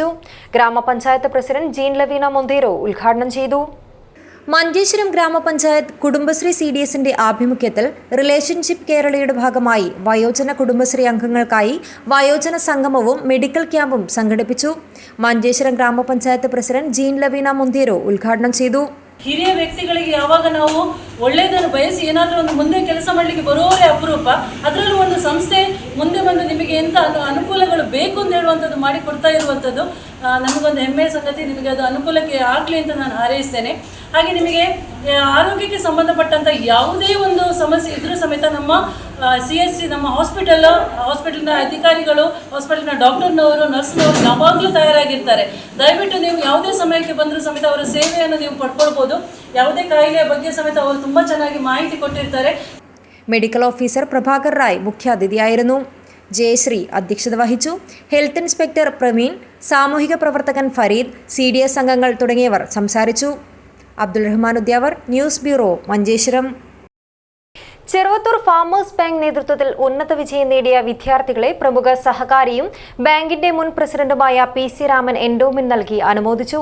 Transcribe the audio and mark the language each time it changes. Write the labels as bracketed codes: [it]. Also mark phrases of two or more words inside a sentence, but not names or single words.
[ml] ഗ്രാമപഞ്ചായത്ത് പ്രസിഡന്റ് ജീൻ ലവീന മൊന്തേരോ ഉദ്ഘാടനം ചെയ്തു. മഞ്ചേശ്വരം ഗ്രാമപഞ്ചായത്ത് കുടുംബശ്രീ CDSന്റെ ആഭിമുഖ്യത്തിൽ റിലേഷൻഷിപ്പ് കേരളയുടെ ഭാഗമായി വയോജന കുടുംബശ്രീ അംഗങ്ങൾക്കായി വയോജന സംഗമവും മെഡിക്കൽ ക്യാമ്പും സംഘടിപ്പിച്ചു. മഞ്ചേശ്വരം ഗ്രാമപഞ്ചായത്ത് പ്രസിഡന്റ് ജീൻ ലവീന മൊന്തേരോ ಉದ್ಘಾಟನೆ ചെയ്തു. [kn] ಹಿರಿಯ ವ್ಯಕ್ತಿಗಳಿಗೆ ಯಾವಾಗ ನಾವು ಒಳ್ಳೆಯದನ್ನು ಬಯಸಿ ಏನಾದರೂ ಒಂದು ಮುಂದೆ ಕೆಲಸ ಮಾಡಲಿಕ್ಕೆ ಬರೋರೇ ಅಪರೂಪ. ಅದರಲ್ಲೂ ಒಂದು ಸಂಸ್ಥೆ ಮುಂದೆ ಬಂದು ನಿಮಗೆ ಎಂಥ ಅನುಕೂಲಗಳು ಬೇಕು ಅಂತ ಹೇಳುವಂಥದ್ದು ಮಾಡಿಕೊಡ್ತಾ ಇರುವಂಥದ್ದು ನಮಗೊಂದು ಹೆಮ್ಮೆಯ ಸಂಗತಿ. ನಿಮಗೆ ಅದು ಅನುಕೂಲಕ್ಕೆ ಆಗಲಿ ಅಂತ ನಾನು ಹಾರೈಸ್ತೇನೆ. ಹಾಗೆ ನಿಮಗೆ ಆರೋಗ್ಯಕ್ಕೆ ಸಂಬಂಧಪಟ್ಟಂಥ ಯಾವುದೇ ಒಂದು ಸಮಸ್ಯೆ ಇದ್ರೂ ಸಮೇತ ನಮ್ಮ CHC ನಮ್ಮ ಹಾಸ್ಪಿಟಲ್ನ ಅಧಿಕಾರಿಗಳು, ಹಾಸ್ಪಿಟಲ್ನ ಡಾಕ್ಟರ್ನವರು, ನರ್ಸ್ನವರು ಯಾವಾಗಲೂ ತಯಾರಾಗಿರ್ತಾರೆ. ದಯವಿಟ್ಟು ನೀವು ಯಾವುದೇ ಸಮಯಕ್ಕೆ ಬಂದರೂ ಸಮೇತ ಅವರ ಸೇವೆಯನ್ನು ನೀವು ಪಡ್ಕೊಳ್ಬೋದು. ಯಾವುದೇ ಕಾಯಿಲೆಯ ಬಗ್ಗೆ ಸಮೇತ ಅವರು ತುಂಬ ಚೆನ್ನಾಗಿ ಮಾಹಿತಿ ಕೊಟ್ಟಿರ್ತಾರೆ. [ml] മെഡിക്കൽ ഓഫീസർ പ്രഭാകർ റായ് മുഖ്യാതിഥിയായിരുന്നു. ജയശ്രീ അധ്യക്ഷത വഹിച്ചു. ഹെൽത്ത് ഇൻസ്പെക്ടർ പ്രവീൺ, സാമൂഹിക പ്രവർത്തകൻ ഫരീദ്, CDS അംഗങ്ങൾ തുടങ്ങിയവർ സംസാരിച്ചു. അബ്ദുൾ റഹ്മാൻ ഉദ്യാവർ, ന്യൂസ് ബ്യൂറോ, മഞ്ചേശ്വരം. ചെറുവത്തൂർ ഫാമേഴ്സ് ബാങ്ക് നേതൃത്വത്തിൽ ഉന്നത വിജയം നേടിയ വിദ്യാർത്ഥികളെ പ്രമുഖ സഹകാരിയും ബാങ്കിന്റെ മുൻ പ്രസിഡന്റുമായ PC രാമൻ എൻഡോമെന്റ് നൽകി അനുമോദിച്ചു.